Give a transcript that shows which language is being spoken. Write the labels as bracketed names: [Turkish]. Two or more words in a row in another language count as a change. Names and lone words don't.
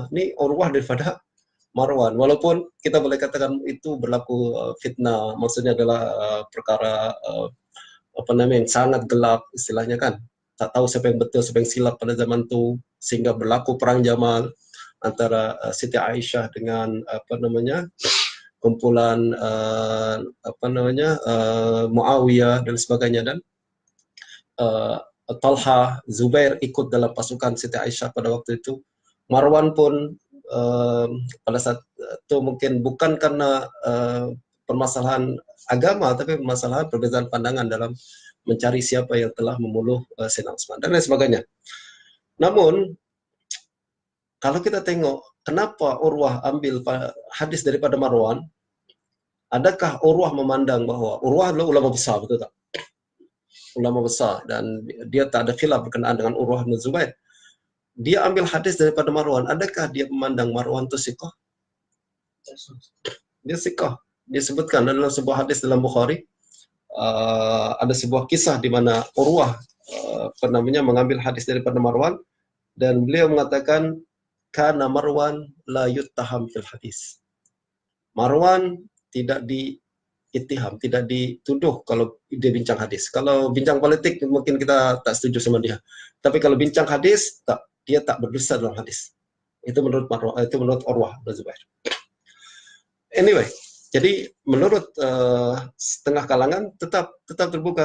[Malay] Ini Urwah daripada Marwan. Walaupun kita boleh katakan itu berlaku fitnah, maksudnya adalah perkara yang sangat gelap istilahnya kan. Tak tahu siapa yang betul, siapa yang silap pada zaman itu, sehingga berlaku perang Jamal antara Siti Aisyah dengan kumpulan Muawiyah dan sebagainya, dan Talha, Zubair ikut dalam pasukan Siti Aisyah pada waktu itu. Marwan pun pada saat itu mungkin bukan karena permasalahan agama, tapi permasalahan perbedaan pandangan dalam mencari siapa yang telah membunuh Sayyidina Utsman dan lain sebagainya. Namun kalau kita tengok kenapa Urwah ambil hadis daripada Marwan, adakah Urwah memandang bahwa Urwah adalah ulama besar, betul tak? Ulama besar, dan dia tak ada khilaf berkenaan dengan Urwah bin Zubair. Dia ambil hadis daripada Marwan, adakah dia memandang Marwan itu siqah? Dia siqah. Dia sebutkan dalam sebuah hadis dalam Bukhari, ada sebuah kisah di mana Urwah mengambil hadis daripada Marwan, dan beliau mengatakan [Arabic] كان مروان لا يتهم في الحديث. [Malay] Marwan tidak diittiham, tidak dituduh kalau dia bincang hadis. Kalau bincang politik mungkin kita tak setuju sama dia. Tapi kalau bincang hadis, dia tak berdosa dalam hadis. Itu menurut Marwan, itu menurut Urwah bin Zubair. Anyway, jadi menurut setengah kalangan tetap terbuka.